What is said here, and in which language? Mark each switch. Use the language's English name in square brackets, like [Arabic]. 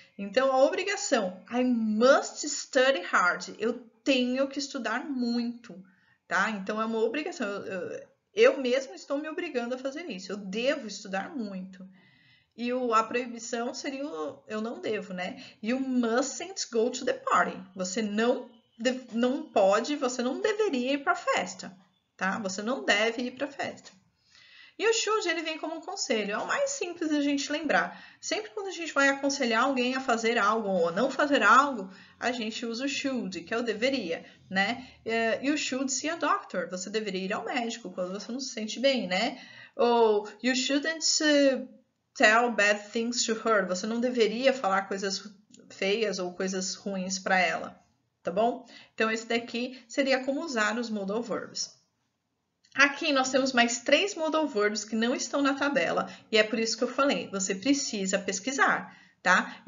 [Portuguese] Então, a obrigação, [English] I must study hard. [Portuguese] Eu tenho que estudar muito, tá? Então, é uma obrigação. Eu mesmo estou me obrigando a fazer isso. Eu devo estudar muito. E a proibição seria eu não devo, né? E o [English] mustn't go to the party. [Portuguese] Você não pode, você não deveria ir para a festa, tá? Você não deve ir para a festa. E o should, ele vem como um conselho. É o mais simples da gente lembrar. Sempre quando a gente vai aconselhar alguém a fazer algo ou não fazer algo, a gente usa o should, que é o deveria, né? [English] You should see a doctor. [Portuguese] Você deveria ir ao médico quando você não se sente bem, né? Ou [English] you shouldn't tell bad things to her. [Portuguese] Você não deveria falar coisas feias ou coisas ruins para ela, tá bom? Então, esse daqui seria como usar os modal verbs. Aqui nós temos mais 3 modal verbs que não estão na tabela e é por isso que eu falei, você precisa pesquisar, tá?